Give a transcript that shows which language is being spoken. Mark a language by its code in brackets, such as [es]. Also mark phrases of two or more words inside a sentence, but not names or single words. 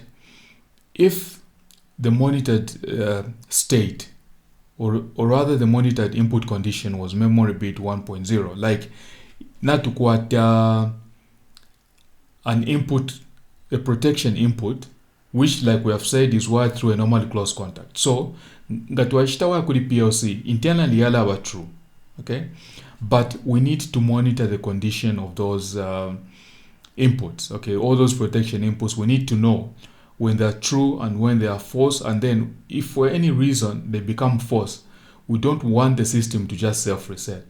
[en] If the monitored state, or rather the monitored input condition, was memory bit 1.0, like natukwata an input, a protection input, which, like we have said, is wired through a normally closed contact. [bem] So ngatwashita wa kuli [en] PLC internally [bem] yala aba true. okay? [en] But we need to monitor the condition of those inputs, okay? All those protection inputs, we need to know when they're true and when they are false, and then if for any reason they become false, we don't want the system to just self-reset.